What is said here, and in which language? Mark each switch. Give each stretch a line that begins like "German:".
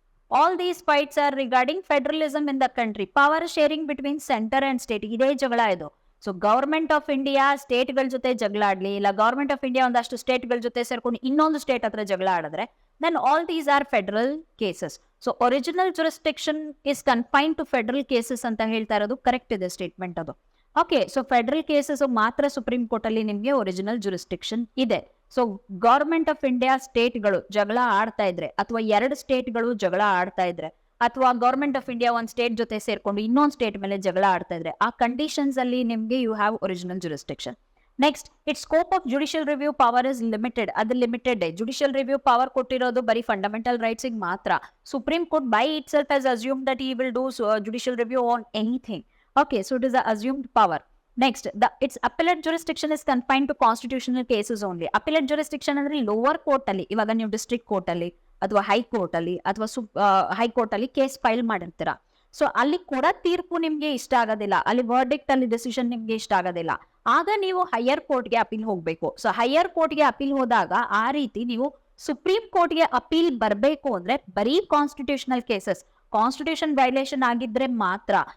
English: All these fights are regarding federalism in the country. Power sharing between centre and state,
Kannada: ಇದೇ ಜಗಳ ಇದು. So government of India ಸ್ಟೇಟ್ಗಳ ಜೊತೆ ಜಗಳ ಆಡ್ಲಿ, ಇಲ್ಲ government of India ಒಂದಷ್ಟು ಸ್ಟೇಟ್ಗಳ ಜೊತೆ ಸೇರ್ಕೊಂಡು ಇನ್ನೊಂದು ಸ್ಟೇಟ್ ಹತ್ರ ಜಗಳ ಆಡಿದ್ರೆ,
English: then all these are federal cases. So original jurisdiction is confined to federal cases
Kannada: ಅಂತ ಹೇಳ್ತಾ ಇರೋದು ಕರೆಕ್ಟ್ ಇದೆ ಸ್ಟೇಟ್ಮೆಂಟ್ ಅದು. ಓಕೆ, ಸೊ ಫೆಡರಲ್ ಕೇಸಸ್ ಮಾತ್ರ ಸುಪ್ರೀಂ ಕೋರ್ಟ್ ಅಲ್ಲಿ ನಿಮ್ಗೆ ಒರಿಜಿನಲ್ ಜುರಿಸ್ಡಿಕ್ಷನ್ ಇದೆ. ಸೊ ಗವರ್ಮೆಂಟ್ ಆಫ್ ಇಂಡಿಯಾ ಸ್ಟೇಟ್ಗಳು ಜಗಳ ಆಡ್ತಾ ಇದ್ರೆ, ಅಥವಾ 2 ಸ್ಟೇಟ್ಗಳು ಜಗಳ ಆಡ್ತಾ ಇದ್ರೆ, ಅಥವಾ ಗವರ್ಮೆಂಟ್ ಆಫ್ ಇಂಡಿಯಾ ಒಂದ್ ಸ್ಟೇಟ್ ಜೊತೆ ಸೇರ್ಕೊಂಡು ಇನ್ನೊಂದು ಸ್ಟೇಟ್ ಮೇಲೆ ಜಗಳ ಆಡ್ತಾ ಇದ್ರೆ, ಆ ಕಂಡೀಷನ್ಸ್ ಅಲ್ಲಿ ನಿಮ್ಗೆ
English: You have original jurisdiction. Next, it scope of judicial review power is limited.
Kannada: ಅದು ಲಿಮಿಟೆಡ್. ಜುಡಿಷಿಯಲ್ ರಿವ್ಯೂ ಪವರ್ ಕೊಟ್ಟಿರೋದು ಬರೀ ಫಂಡಮೆಂಟಲ್ ರೈಟ್ಸ್ ಮಾತ್ರ.
English: Supreme court by it self has assumed that he will do judicial review on anything. Okay, so it is an assumed power. Next, its appellate jurisdiction is confined to constitutional cases only.
Kannada: Appellate jurisdiction ಅಂದ್ರೆ lower court ಅಲ್ಲಿ, ಇವಾಗ ನೀವು district court ಅಲ್ಲಿ ಅಥವಾ high court ಅಲ್ಲಿ ಅಥವಾ high court ಅಲ್ಲಿ case file ಮಾಡಿರ್ತೀರಾ. So ಅಲ್ಲಿ ಕೂಡ ತೀರ್ಪು ನಿಮ್ಗೆ ಇಷ್ಟ ಆಗೋದಿಲ್ಲ, ಅಲ್ಲಿ ವರ್ಡಿಕ್ಟ್ ಅಲ್ಲಿ ಡಿಸಿಷನ್ ನಿಮ್ಗೆ ಇಷ್ಟ ಆಗೋದಿಲ್ಲ, ಆಗ ನೀವು ಹೈಯರ್ ಕೋರ್ಟ್ಗೆ ಅಪೀಲ್ ಹೋಗ್ಬೇಕು. ಸೊ ಹೈಯರ್ ಕೋರ್ಟ್ಗೆ ಅಪೀಲ್ ಹೋದಾಗ ಆ ರೀತಿ ನೀವು ಸುಪ್ರೀಂ ಕೋರ್ಟ್ಗೆ ಅಪೀಲ್ ಬರಬೇಕು ಅಂದ್ರೆ ಬರೀ ಕಾನ್ಸ್ಟಿಟ್ಯೂಷನಲ್ ಕೇಸಸ್, ಕಾನ್ಸ್ಟಿಟ್ಯೂಷನ್ ವೈಲೇಷನ್ ಆಗಿದ್ರೆ ಮಾತ್ರ.